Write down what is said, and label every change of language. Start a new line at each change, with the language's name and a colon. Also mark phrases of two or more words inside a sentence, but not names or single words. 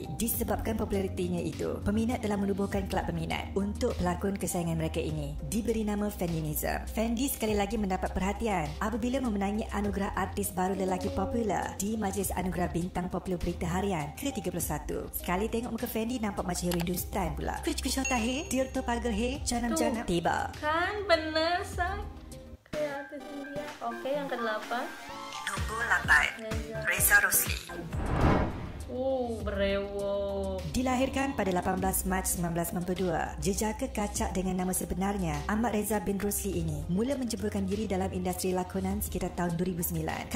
Malay: Disebabkan popularitinya itu, peminat telah menubuhkan kelab peminat untuk pelakon kesayangan mereka ini, diberi nama Fendinism. Fendi sekali lagi mendapat perhatian apabila memenangi anugerah artis baru lelaki popular di Majlis Anugerah Bintang Popular Berita Harian ke-31. Sekali tengok muka Fendi nampak macam hero Hindustan pula.
Hindi: कुछ-कुछ होता है, दिल तो पागल है, जनम-जनम तिबा.
Malay: Kan bener, say. Kreatif India. Oke, yang ke-8. Nombor 8, Reza Rosli. Berewo. Dilahirkan pada 18 Mac 1992, jejaka kacak dengan nama sebenarnya Ahmad Reza bin Rosli ini mula menjeburkan diri dalam industri lakonan sekitar tahun 2009.